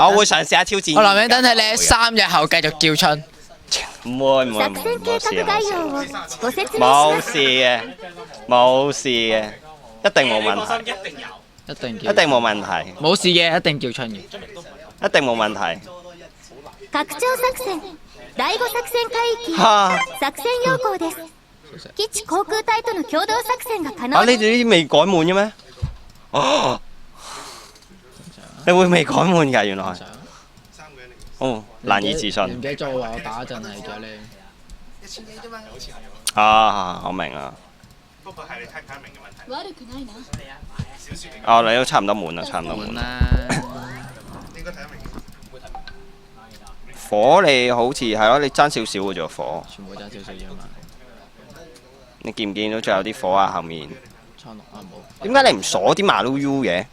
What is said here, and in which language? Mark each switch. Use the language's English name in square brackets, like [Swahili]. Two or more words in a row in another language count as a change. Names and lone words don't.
[Cantonese] 我會嘗試下挑戰。我留名等睇你3日後繼續叫春。唔會，冇事嘅，一定冇問題。一定冇問題。冇事嘅，一定叫春嘅。一定冇問題。 [Japanese] 拡張作戦第5作戦海域作戦要項です。基地航空隊との共同作戦が可能。 [Cantonese] 你哋呢啲未改滿嘅咩？你會未改滿㗎？原來。難以置信。唔記得咗話我打陣係咗你。 1000幾啫嘛。我明啦。不過係你睇唔睇明嘅問題。 [Japanese] 悪くないな。 [Cantonese] 你都差唔多滿啦，差唔多滿啦。應該睇得明。火你好似係咯，你爭少少嘅啫火。全部爭少少啫嘛。你見唔見到仲有啲火啊？後面。差6啊冇。點解你唔鎖啲馬騮 U 嘅？